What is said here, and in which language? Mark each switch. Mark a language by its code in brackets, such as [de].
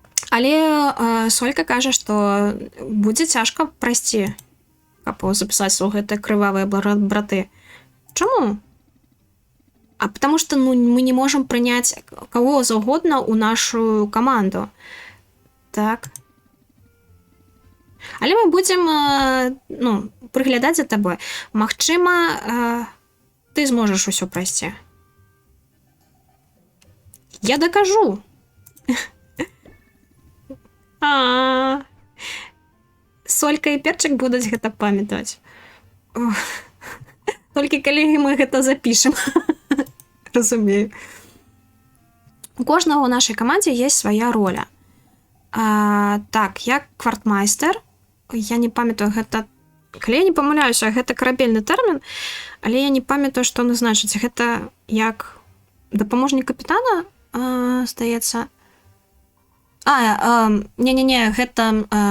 [be] Але Солька кажа, што будзе цяжка прайсці, каб запісаць у гэтыя крывавыя браты. Чаму? [ru] А потому что мы не можем принять кого угодно у нашу команду. [be] Так. [ru] Але мы будем приглядаць за тобой. [be] Магчыма, ты зможаш усё прайсці. Я докажу. Солька і перчик будуць гэта памятаць. Толькі калі мы гэта запішем. Разумею. [ru] У кожного у нашей команде есть своя роля. [be] Так, я квартмайстер. Я не памятаю, гэта... Калі я не памыляюся, гэта карабельны тэрмін, але я не памятаю, што он значыць. Гэта як дапаможнік капітана, здаецца. Не-не-не, гэта...